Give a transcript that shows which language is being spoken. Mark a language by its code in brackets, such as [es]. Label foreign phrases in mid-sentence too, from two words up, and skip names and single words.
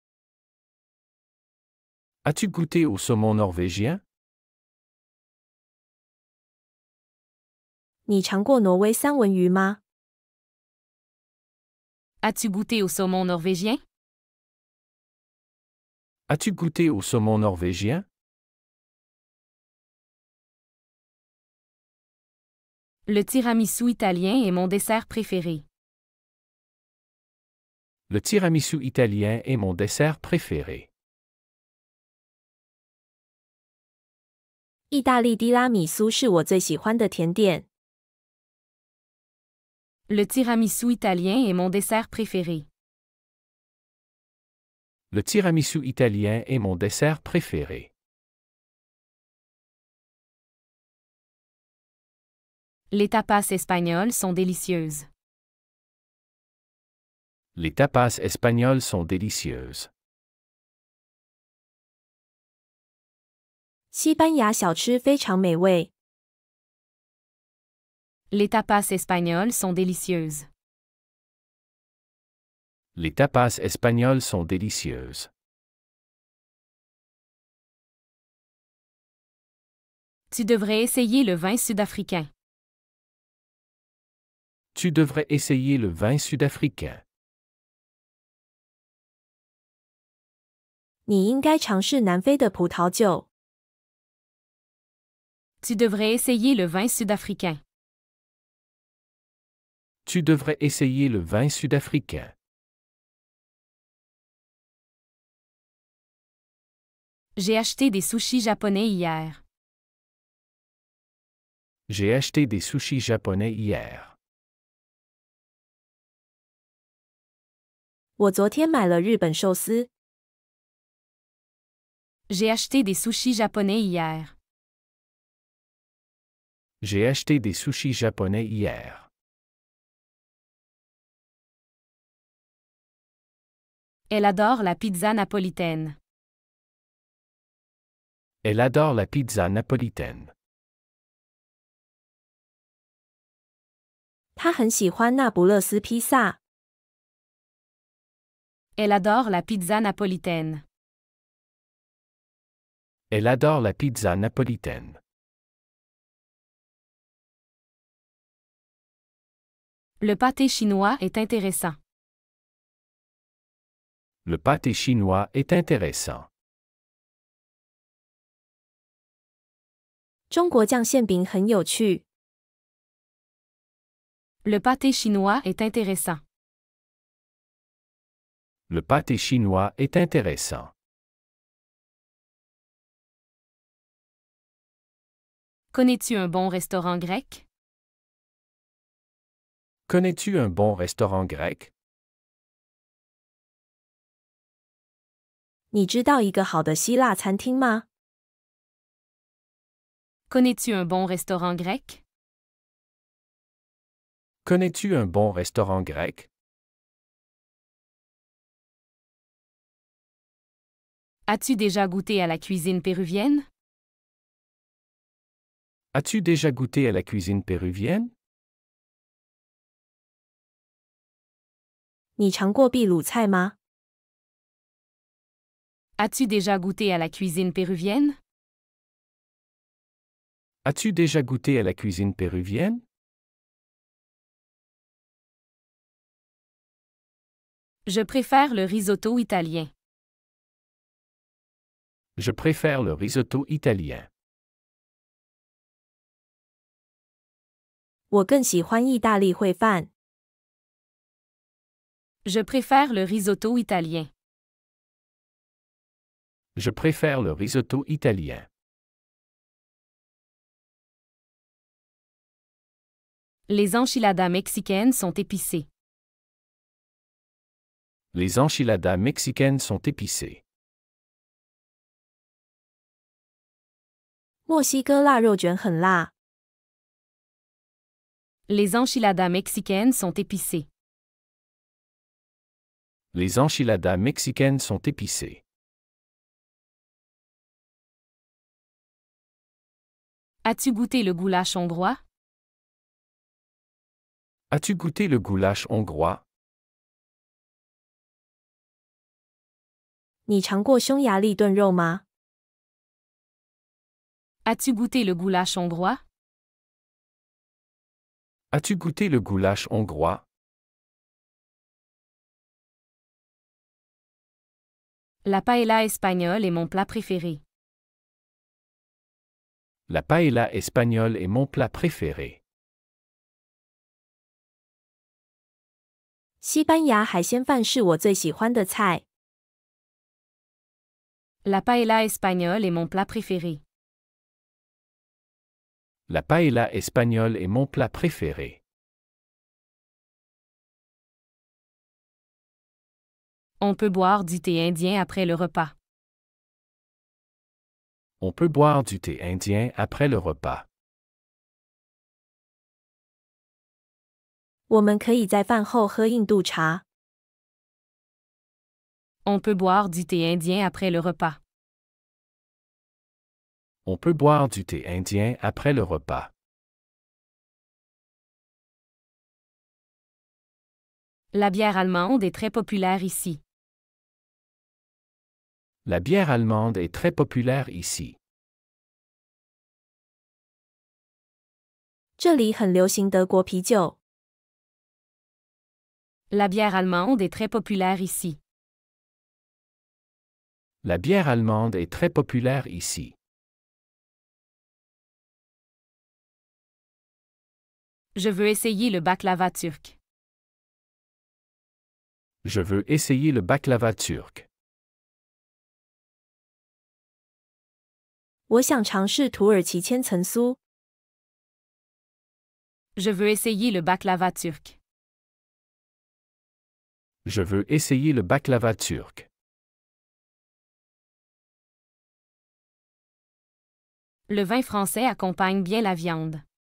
[fr] As-tu goûté au saumon norvégien? [zh] 你尝过挪威三文鱼吗？ [fr] As-tu goûté au saumon norvégien? As-tu goûté au saumon norvégien? Le tiramisu italien est mon dessert préféré. Le tiramisu italien est mon dessert préféré. [zh] 意大利低拉米苏是我最喜欢的甜点。 [fr] Le tiramisu italien est mon dessert préféré. Le tiramisu italien est mon dessert préféré. Les tapas espagnoles sont délicieuses. Les tapas espagnoles sont délicieuses. [zh] 西班牙小吃非常美味。 [fr] Les tapas espagnoles sont délicieuses. Les tapas espagnoles sont délicieuses. Tu devrais essayer le vin sud-africain. Tu devrais essayer le vin sud-africain. [zh] 你应该尝试南非的葡萄酒。 [fr] Tu devrais essayer le vin sud-africain. Tu devrais essayer le vin sud-africain. J'ai acheté des sushis japonais hier. J'ai acheté des sushis japonais hier. [zh] 我昨天买了日本寿司。 [fr] J'ai acheté des sushis japonais hier. J'ai acheté des sushis japonais hier. Elle adore la pizza napolitaine. Elle adore la pizza napolitaine. [zh] 他很喜欢那不勒斯披萨。 [fr] Elle adore la pizza napolitaine. Elle adore la pizza napolitaine. Le pâté chinois est intéressant. Le pâté chinois est intéressant. [zh] 中国酱馅饼很有趣。 [fr] Le pâté chinois est intéressant. Le pâté chinois est intéressant. Connais-tu un bon restaurant grec? Connais-tu un bon restaurant grec? [zh] 你知道一个好的希腊餐厅吗？ [fr] Connais-tu un bon restaurant grec? Connais-tu un bon restaurant grec? As-tu déjà goûté à la cuisine péruvienne? As-tu déjà goûté à la cuisine péruvienne? [zh] 你尝过秘鲁菜吗？ [fr] As-tu déjà goûté à la cuisine péruvienne? As-tu déjà goûté à la cuisine péruvienne? Je préfère le risotto italien. Je préfère le risotto italien. [zh] 我更喜欢意大利烩饭。 [fr] Je préfère le risotto italien. Je préfère le risotto italien. Les enchiladas mexicaines sont épicées. Les enchiladas mexicaines sont épicées. [zh] 墨西哥腊肉卷很辣。 [fr] Les enchiladas mexicaines sont épicées. Les enchiladas mexicaines sont épicées. As-tu goûté le goulash hongrois? As-tu goûté le goulash hongrois? [zh] 你尝过匈牙利炖肉吗？ [fr] As-tu goûté le goulash hongrois? As-tu goûté le goulash hongrois? La paella espagnole est mon plat préféré. La paella espagnole est mon plat préféré. [zh] 西班牙海鲜饭是我最喜欢的菜。 [fr] La paella espagnole est mon plat préféré. La paella espagnole est mon plat préféré. On peut boire du thé indien après le repas. On peut boire du thé indien après le repas. [zh] 我们可以在饭后喝印度茶。 [fr] On peut boire du thé indien après le repas. On peut boire du thé indien après le repas. La bière allemande est très populaire ici. La bière allemande est très populaire ici. [zh] 这里很流行德国啤酒。 [fr] La bière allemande est très populaire ici. La bière allemande est très populaire ici. Je veux essayer le baklava turc. Je veux essayer le baklava turc. [zh] 我想尝试土耳其千层酥。 [fr] Je veux essayer le baklava turc. Je veux essayer le baklava turc. Le vin français accompagne bien la viande.